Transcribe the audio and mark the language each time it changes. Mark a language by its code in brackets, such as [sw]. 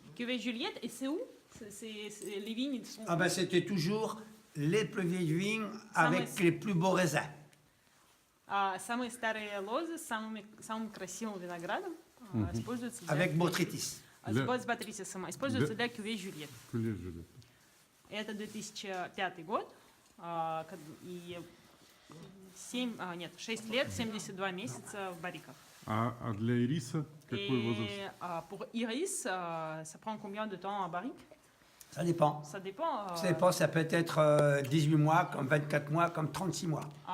[fr] Кювей Juliette, et c'est où? Les vignes sont... Ah ben c'était toujours les plus vieilles vignes Ça avec me- les plus beaux raisins. [ru] Самые старые лозы с самым красивым виноградом используются для... [fr] Avec Botrytis. [ru] С Батрисисом, используются для кювей Juliette. Жюлет. Это 2005 год, и 6 лет, 72 месяца в барриках. А для ириса какой возраст? [fr] Et pour Iris, ça prend combien de temps en barrique? Ça dépend. Ça dépend. Ça dépend, ça peut être 18 mois, comme 24 mois, comme 36 mois.